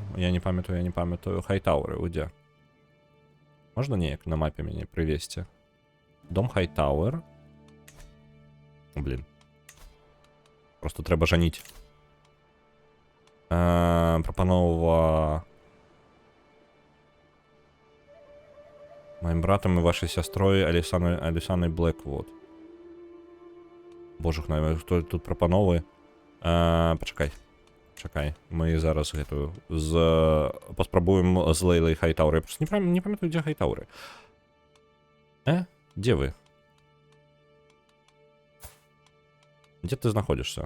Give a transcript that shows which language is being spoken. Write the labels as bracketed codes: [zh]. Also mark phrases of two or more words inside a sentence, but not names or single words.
[be] Хайтауэры, дзе? Можна неяк на мапе мяне прывесці? Дом Хайтауэр. Блин. Просто трэба жаніць. Прапанова... [ru] Моим братом и вашей сестрой Алисаной Блэквуд. [be] Боже, хто тут прапановы? Пачакай. Мы зараз гэтую паспрабуем з Лейлай Хайтауэр. Я просто не памятаю, дзе Хайтауэры. Дзе вы? Дзе ты знаходзішся?